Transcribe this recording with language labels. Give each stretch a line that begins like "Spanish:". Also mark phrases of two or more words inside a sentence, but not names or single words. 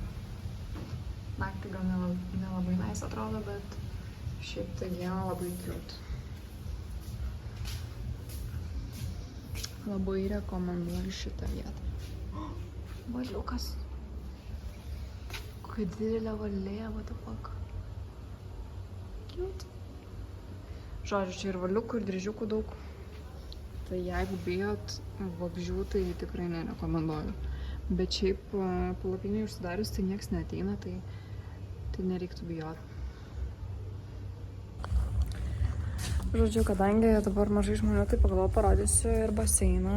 Lithuanian: Naktį gal nelabai nice atrodo, bet šiaip tai dieną labai cute. Labai rekomenduoju šitą vietą. Valiukas. Kokia didelė valėja,
English: what the fuck. Cute.
Lithuanian: Žodžiu, čia ir valiukų, ir dryžiukų daug. Tai jeigu bijot vabzdžių, tai tikrai nerekomenduoju. Bet šiaip palapinėje užsidarius, tai nieks neateina, tai nereiktų bijoti. Žodžiu, kadangi dabar mažai žmonių, tai pagalvoju parodysiu ir baseiną.